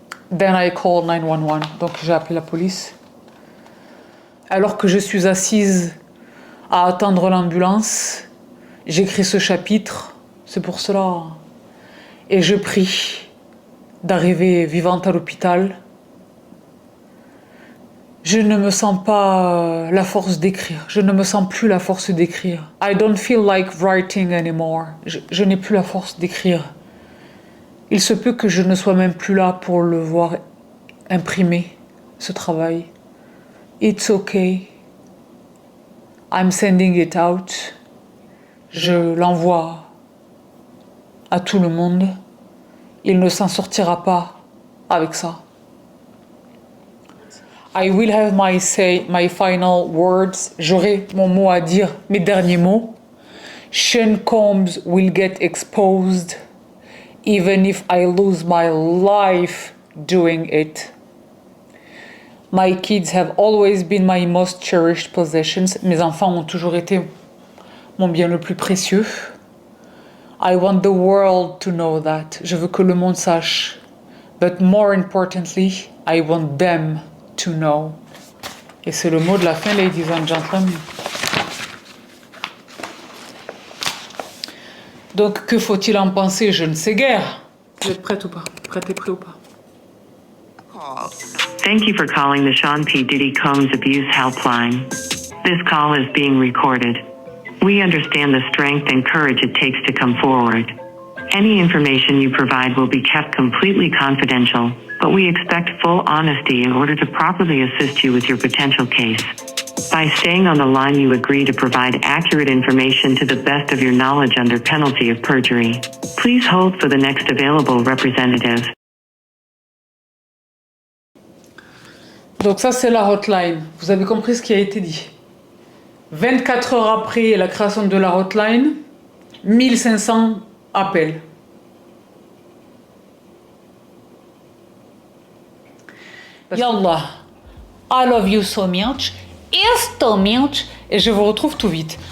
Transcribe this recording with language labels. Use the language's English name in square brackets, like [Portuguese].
[English] Then I called 911. [French] Donc j'ai appelé la police. Alors que je suis assise à attendre l'ambulance, j'écris ce chapitre. C'est pour cela. Et je prie d'arriver vivante à l'hôpital. Je ne me sens pas la force d'écrire. Je ne me sens plus la force d'écrire. [English] I don't feel like writing anymore. [French] Je n'ai plus la force d'écrire. Il se peut que je ne sois même plus là pour le voir imprimer, ce travail. [English] It's okay. I'm sending it out. [French] Je l'envoie à tout le monde. Il ne s'en sortira pas avec ça. [English] I will have my final words. [French] J'aurai mon mot à dire, mes derniers mots. [English] Sean Combs will get exposed, even if I lose my life doing it. My kids have always been my most cherished possessions. [French] Mes enfants ont toujours été mon bien le plus précieux. [English] I want the world to know that. [French] Je veux que le monde sache. [English] But more importantly, I want them to know. [French] Et c'est le mot de la fin, [English] ladies and gentlemen. [French] Donc, que faut-il en penser? Je ne sais guère. Vous êtes prête ou pas? Prête et prêt ou pas? [English] Thank you for calling the Sean P. Diddy Combs Abuse Helpline. This call is being recorded. We understand the strength and courage it takes to come forward. Any information you provide will be kept completely confidential, but we expect full honesty in order to properly assist you with your potential case. By staying on the line, you agree to provide accurate information to the best of your knowledge under penalty of perjury. Please hold for the next available representative. [French] Donc ça, c'est la hotline. Vous avez compris ce qui a été dit. 24 heures après la création de la hotline, 1500 appels. [English] Yallah, I love you so much, so much, [French] et je vous retrouve tout vite.